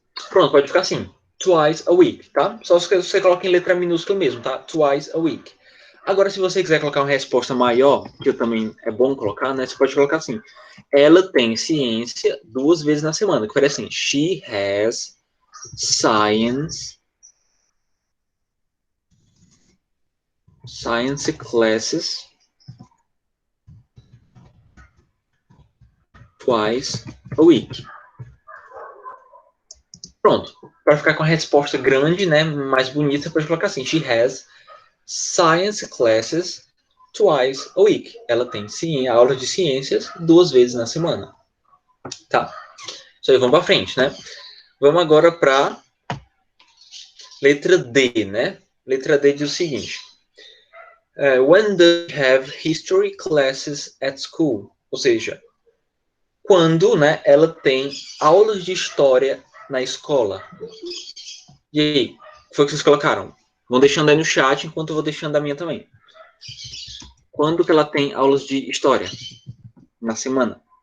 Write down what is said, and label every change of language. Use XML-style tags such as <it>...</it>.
<pt>Pronto, pode ficar assim.</pt> <en>Twice a week,</en> <pt>tá? Só se você coloca em letra minúscula mesmo, tá? Twice a week. Agora, se você quiser colocar uma resposta maior, que também é bom colocar, né? Você pode colocar assim. Ela tem ciência 2 vezes na semana. Que parece assim.</pt> <en>She has science classes twice a week.</en> <pt>Pronto. Para ficar com a resposta grande, né? Mais bonita, você pode colocar assim.</pt> <en>She has science classes twice a week.</en> <pt>Ela tem aula de ciências 2 vezes na semana. Tá? Isso aí, vamos para frente, né? Vamos agora para letra D, né? Letra D diz o seguinte.</pt> <en>When do you have history classes at school?</en> <pt>Ou seja, quando, né, ela tem aulas de história na escola. E aí, o que foi que vocês colocaram? Vão deixando aí no chat, enquanto eu vou deixando a minha também. Quando que ela tem aulas de história? Na semana.</pt>